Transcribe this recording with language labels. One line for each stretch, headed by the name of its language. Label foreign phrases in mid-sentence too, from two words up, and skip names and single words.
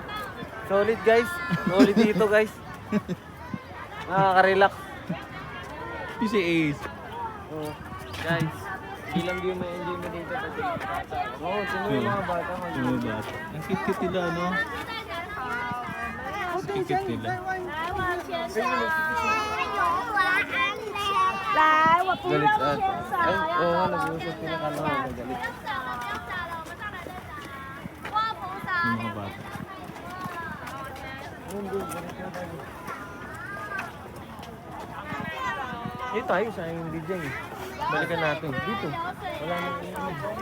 English: Solid guys.
Filipino: Solid dito guys. Nakaka-relax. Si Ace. Oh, guys, ilang view may enjoy mo dito pati mga bata. Oo, sino yung mga bata mag Yung mga bata. Ang cute nila, no? Ang cute nila.
Chinese: 来，我不
Filipino: Galit
Chinese: 用
Filipino: ata.
Chinese: 牵手，
Filipino: Ay,
Chinese: 要
Filipino: oo nga,
Chinese: 跟我
Filipino: nag-uusap sila kala ko nagalit. Yung mga bata. Hindi, galit na tayo. Eh tayo, sayang hindi dyan eh. Balikan natin. Dito. Wala nang iinom.